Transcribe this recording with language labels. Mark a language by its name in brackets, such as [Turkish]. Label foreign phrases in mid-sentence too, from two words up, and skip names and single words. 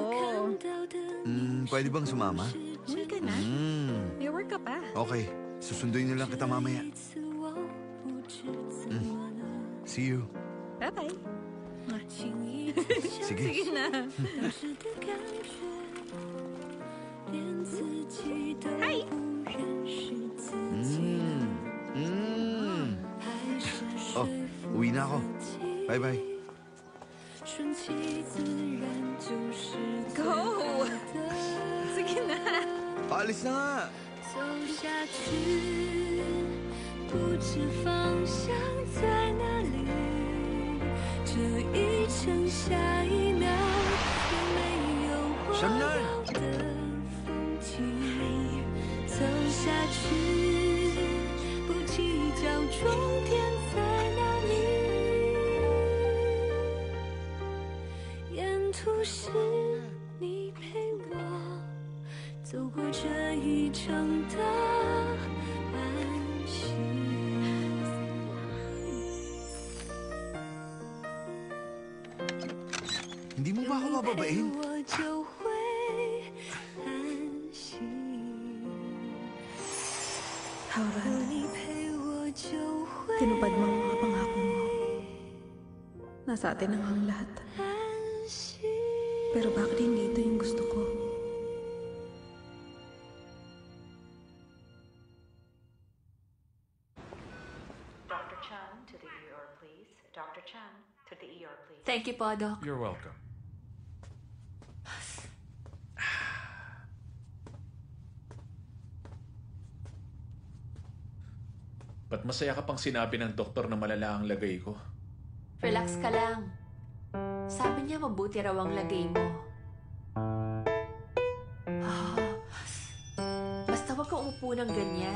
[Filipino] pwede bang sumama? Uwi ka na. May work ka pa. Okay, susunduin na lang kita mamaya. [English] See you. Bye-bye. [Filipino] Sige. Sige na. Hi! Oh, uwi na ako. Bye-bye. Go! Sige na. Paalis na nga. [Chinese] 走下去，不知方向在哪里。这一程下一秒也没有我要的风景。走下去，不计较终点在哪里。沿途是你陪我。走过这一程的安心。 [Filipino] Hindi mo ba ako bababain? [Chinese] 我就会安心。 Howard, 你陪我就会 [Filipino] tinupad mo ang mga pangako mo. Nasa atin na nga ang lahat. [Chinese] 安心。 [Filipino] Pero bakit hindi ito yung gusto ko? [English] Dr. Chan to the ER, please. Dr. Chan to the ER, please. Thank you po, Doc. You're welcome. [Filipino] Ba't masaya ka pang sinabi ng doktor na malala ang lagay ko? Relax ka lang. Sabi niya mabuti raw ang lagay mo. Ah, basta wag ka umupo ng ganyan.